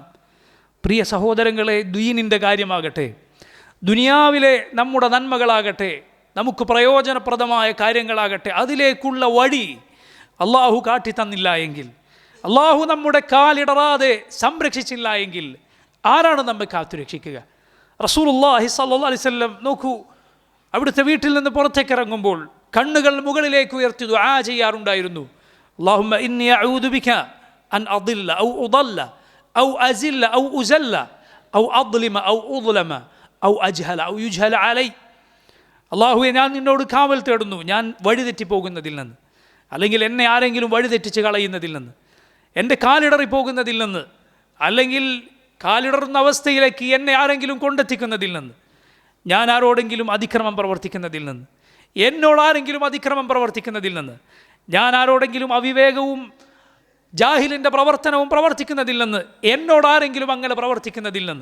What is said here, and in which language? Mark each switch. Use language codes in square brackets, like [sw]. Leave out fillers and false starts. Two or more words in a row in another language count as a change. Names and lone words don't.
[ml] പ്രിയ സഹോദരങ്ങളെ, ദീനിൻ്റെ കാര്യമാകട്ടെ, ദുനിയാവിലെ നമ്മുടെ നന്മകളാകട്ടെ, നമുക്ക് പ്രയോജനപ്രദമായ കാര്യങ്ങളാകട്ടെ, അതിലേക്കുള്ള വഴി അള്ളാഹു കാട്ടിത്തന്നില്ല എങ്കിൽ, അള്ളാഹു നമ്മുടെ കാലിടറാതെ സംരക്ഷിച്ചില്ല എങ്കിൽ ആരാണ് നമ്മെ കാത്തുരക്ഷിക്കുക? [ar] رسول الله صلى الله عليه وسلم [ml] നോക്കൂ, അവിടുത്തെ വീട്ടിൽ നിന്ന് പുറത്തേക്ക് ഇറങ്ങുമ്പോൾ കണ്ണുകൾ മുകളിലേക്ക് ഉയർത്തി ദുആ ചെയ്യാറുണ്ടായിരുന്നു. [ar] اللهم إني أعوذ بك أن أضل أو أضل أو أزل أو أزل أو أظلم أو أظلم أو أجهل أو يجهل علي. [ml] അള്ളാഹുവെ, ഞാൻ നിന്നോട് കാവൽ തേടുന്നു ഞാൻ വഴിതെറ്റിപ്പോകുന്നതിൽ നിന്ന്, അല്ലെങ്കിൽ എന്നെ ആരെങ്കിലും വഴിതെറ്റിച്ച് കളയുന്നതിൽ നിന്ന്, എൻ്റെ കാലിടറി പോകുന്നതിൽ നിന്ന്, അല്ലെങ്കിൽ കാലിടറുന്ന അവസ്ഥയിലേക്ക് എന്നെ ആരെങ്കിലും കൊണ്ടെത്തിക്കുന്നതിൽ നിന്ന്, ഞാൻ ആരോടെങ്കിലും അതിക്രമം പ്രവർത്തിക്കുന്നതിൽ നിന്ന്, എന്നോട് ആരെങ്കിലും അതിക്രമം പ്രവർത്തിക്കുന്നതിൽ നിന്ന്, ഞാൻ ആരോടെങ്കിലും അവിവേകവും ജാഹിലിൻ്റെ പ്രവർത്തനവും പ്രവർത്തിക്കുന്നതിൽ നിന്ന്, എന്നോട് ആരെങ്കിലും അങ്ങനെ പ്രവർത്തിക്കുന്നതിൽ നിന്ന്.